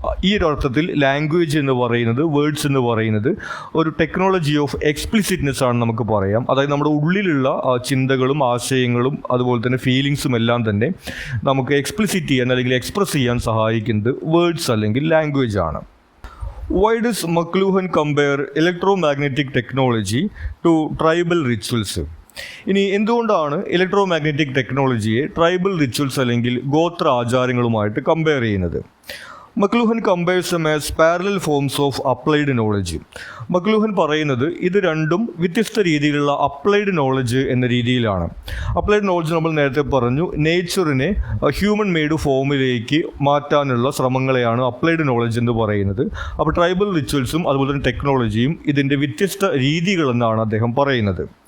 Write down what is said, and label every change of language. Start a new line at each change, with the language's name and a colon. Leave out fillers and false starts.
Malayalam: ഈ ഒരു അർത്ഥത്തിൽ ലാംഗ്വേജ് എന്ന് പറയുന്നത്, വേർഡ്സ് എന്ന് പറയുന്നത് ഒരു ടെക്നോളജി ഓഫ് എക്സ്പ്ലിസിറ്റ്നെസ് ആണ് നമുക്ക് പറയാം. അതായത് നമ്മുടെ ഉള്ളിലുള്ള ചിന്തകളും ആശയങ്ങളും അതുപോലെ തന്നെ ഫീലിങ്സും എല്ലാം തന്നെ നമുക്ക് എക്സ്പ്ലിസിറ്റ് ചെയ്യാൻ അല്ലെങ്കിൽ എക്സ്പ്രസ് ചെയ്യാൻ സഹായിക്കുന്നത് വേർഡ്സ് അല്ലെങ്കിൽ ലാംഗ്വേജ് ആണ്.
English: Why does McLuhan compare electromagnetic technology to tribal rituals?
Malayalam: ഇനി എന്തുകൊണ്ടാണ് ഇലക്ട്രോമാഗ്നറ്റിക് ടെക്നോളജിയെ ട്രൈബൽ റിച്വൽസ് അല്ലെങ്കിൽ ഗോത്ര ആചാരങ്ങളുമായിട്ട് കമ്പയർ ചെയ്യുന്നത്?
English: McLuhan compares them as parallel forms of applied knowledge.
Malayalam: McLuhan പറയുന്നത് ഇത് രണ്ടും വ്യത്യസ്ത രീതിയിലുള്ള അപ്ലൈഡ് നോളജ് എന്ന രീതിയിലാണ്. അപ്ലൈഡ് നോളജ് നമ്മൾ നേരത്തെ പറഞ്ഞു, നേച്ചറിനെ ഹ്യൂമൻ മെയ്ഡ് ഫോമിലേക്ക് മാറ്റാനുള്ള ശ്രമങ്ങളെയാണ് അപ്ലൈഡ് നോളജ് എന്ന് പറയുന്നത്. അപ്പോൾ ട്രൈബൽ റിച്വൽസും അതുപോലെ തന്നെ ടെക്നോളജിയും ഇതിൻ്റെ വ്യത്യസ്ത രീതികളെന്നാണ് അദ്ദേഹം പറയുന്നത്.